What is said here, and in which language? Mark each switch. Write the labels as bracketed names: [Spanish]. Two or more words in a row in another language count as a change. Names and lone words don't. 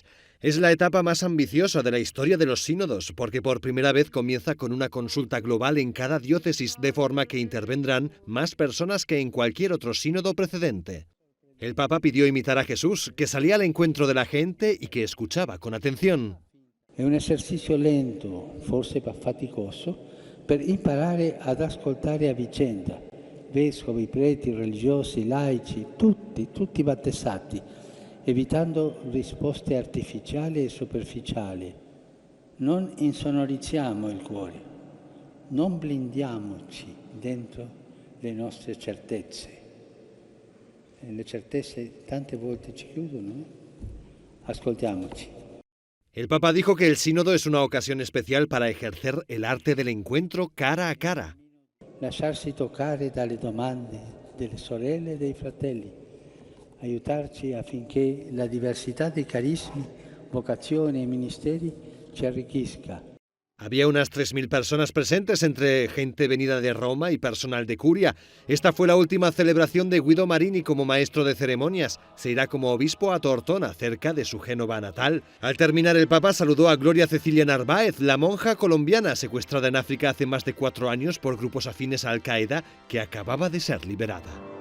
[Spanish] Es la etapa más ambiciosa de la historia de los sínodos, porque por primera vez comienza con una consulta global en cada diócesis, de forma que intervendrán más personas que en cualquier otro sínodo precedente. El Papa pidió imitar a Jesús, que salía al encuentro de la gente y que escuchaba con atención. [Italian] È un esercizio lento, forse faticoso, per imparare ad ascoltare a vicenda. Vescovi, preti, religiosi, laici, tutti battezzati, evitando risposte artificiali e superficiali. Non insonorizziamo il cuore, non blindiamoci dentro le nostre certezze. Le certezze tante volte ci chiudono, ascoltiamoci. [Spanish] El Papa dijo que el sínodo es una ocasión especial para ejercer el arte del encuentro cara a cara. [Italian] Lasciarsi toccare dalle domande delle sorelle e dei fratelli, aiutarci affinché la diversità di carismi, vocazioni e ministeri ci arricchisca. [Spanish] Había unas 3.000 personas presentes, entre gente venida de Roma y personal de Curia. Esta fue la última celebración de Guido Marini como maestro de ceremonias. Se irá como obispo a Tortona, cerca de su Génova natal. Al terminar, el Papa saludó a Gloria Cecilia Narváez, la monja colombiana secuestrada en África hace más de 4 años por grupos afines a Al-Qaeda, que acababa de ser liberada.